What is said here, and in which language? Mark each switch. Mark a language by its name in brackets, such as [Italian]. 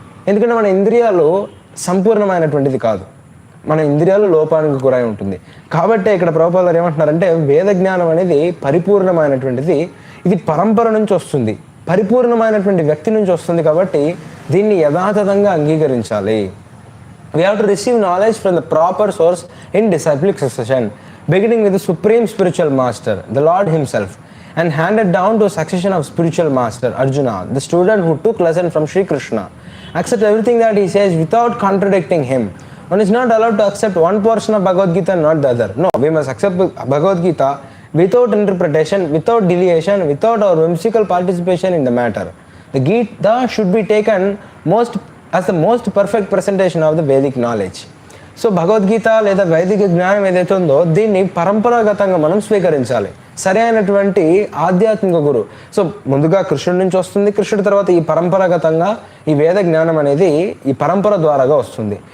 [Telugu] ఎందుకంటే మన ఇంద్రియాలు సంపూర్ణమైనటువంటిది కాదు, మన ఇంద్రియాలు లోపానికి గురై ఉంటుంది. కాబట్టి ఇక్కడ ప్రభుపాదులు ఏమంటున్నారంటే, వేద జ్ఞానం అనేది పరిపూర్ణమైనటువంటిది, ఇది పరంపర నుంచి వస్తుంది, పరిపూర్ణమైనటువంటి వ్యక్తి నుంచి వస్తుంది. కాబట్టి దీన్ని యథాతథంగా అంగీకరించాలి. [English] We have to receive knowledge from the proper source in disciplic succession, beginning with the supreme spiritual master, the Lord himself, and handed down to a succession of spiritual master, Arjuna, the student who took lesson from Sri Krishna. Accept everything that he says without contradicting him. One is not allowed to accept one portion of Bhagavad Gita and not the other. No, we must accept Bhagavad Gita without interpretation, without deviation, without our whimsical participation in the matter. The Gita should be taken as the most perfect presentation of the Vedic knowledge. [Telugu] So Bhagavad Gita లేదా వైదిక జ్ఞానం ఏదైతే ఉందో దీన్ని పరంపరాగతంగా మనం స్వీకరించాలి. సరి అయినటువంటి ఆధ్యాత్మిక గురువు. సో ముందుగా కృష్ణుడి నుంచి వస్తుంది, కృష్ణుడి తర్వాత ఈ పరంపరాగతంగా ఈ వేద జ్ఞానం అనేది ఈ పరంపర ద్వారాగా వస్తుంది.